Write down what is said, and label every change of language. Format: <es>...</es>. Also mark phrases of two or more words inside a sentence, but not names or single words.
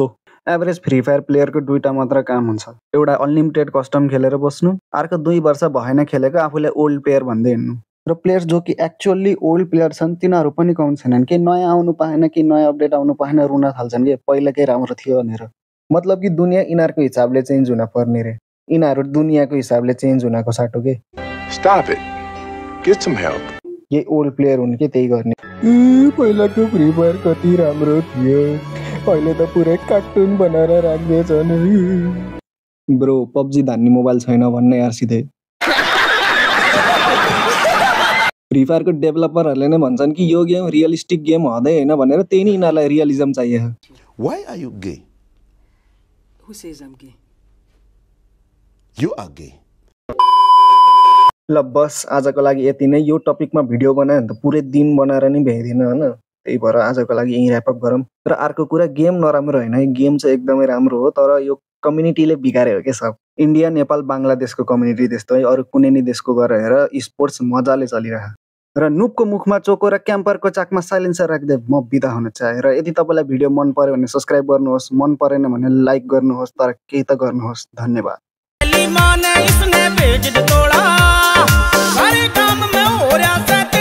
<ne>एभरेज फ्री फायर प्लेयरको दुईटा मात्र काम हुन्छ, एउटा</ne> <en>unlimited custom</en> <ne>खेलेर बस्नु, अर्को 2 वर्ष भएन खेलेको आफूले</ne> <en>old player</en> <ne>भन्दै हिँड्नु। र प्लेयर्स जो कि</ne> <en>actually old player</en> <ne>छन् तिनीहरू पनि कम छैनन् कि नयाँ आउनु पाएन कि नयाँ अपडेट आउनु पाएन रुन थाल्छन् कि पहिलाकै राम्रो थियो भनेर। मतलब कि दुनियाँ यिनीहरूको हिसाबले चेन्ज हुन पर्ने रे, यिनीहरू दुनियाँको हिसाबले चेन्ज हुनको साटो के।</ne> <en>Stop it. Get some help.</en> <ne>ये</ne> <en>old player</en> <ne>हुन् के त्यही गर्ने। पहिलाको फ्री फायर कति राम्रो थियो, अहिले त पुरै कार्टुन बनाएर राख्दैछन्। ब्रो पब्जी धान्ने मोबाइल छैन भन्ने यार सिधै। फ्री फायरको डेभलपरहरूले नै भन्छन् कि यो गेम</ne> <en>realistic game</en> <ne>हुँदै हैन भनेर, त्यही नै यिनीहरूलाई रियलिजम चाहियो।</ne> <en>Why are you gay? Who says I'm gay? You are gay.</en> <ne>ल बस आजको लागि यति नै। यो टपिकमा भिडियो बनायो भने त पुरै दिन बनाएर नि भ्याइदिन हैन, त्यही भएर आजको लागि यही</ne> <en>wrap up</en> <ne>गरौँ। र अर्को कुरा गेम नराम्रो हैन है, गेम चाहिँ एकदमै राम्रो हो, तर यो कम्युनिटीले बिगार्यो के सब। इन्डिया नेपाल बङ्गलादेशको कम्युनिटी त्यस्तो है, अरू कुनै नि देशको गरेर स्पोर्ट्स मजाले चलिरह। र नुबको मुखमा चोको र क्याम्परको चाकमा साइलेन्सर राख्दै म बिदा हुन चाहे। र यदि तपाईँलाई भिडियो मन पर्यो भने सब्स्क्राइब गर्नुहोस्, मन परेन भने लाइक गर्नुहोस्, तर केही त गर्नुहोस्। धन्यवाद।</ne> <hi>माने इसने भेज तोड़ा, सारे काम में हो रहा</hi>